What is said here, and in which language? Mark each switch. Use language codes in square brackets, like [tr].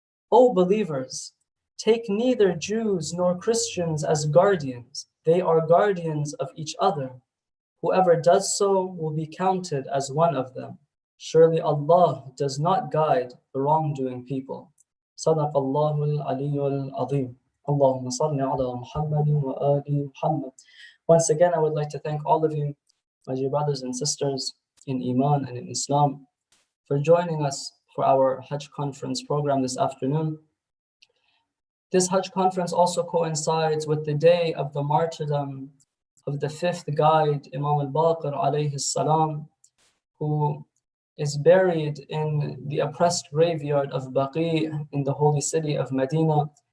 [en] O believers, take neither Jews nor Christians as guardians. They are guardians of each other. Whoever does so will be counted as one of them. Surely Allah does not guide the wrongdoing people. [ar] صدق الله العلي العظيم. اللهم صل على محمد وآل محمد. [en] Once again, I would like to thank all of you, my dear brothers and sisters in Iman and in Islam, for joining us for our Hajj conference program this afternoon. This Hajj conference also coincides with the day of the martyrdom of the fifth guide, Imam al-Baqir alayhi salam, who is buried in the oppressed graveyard of Baqi in the holy city of Medina.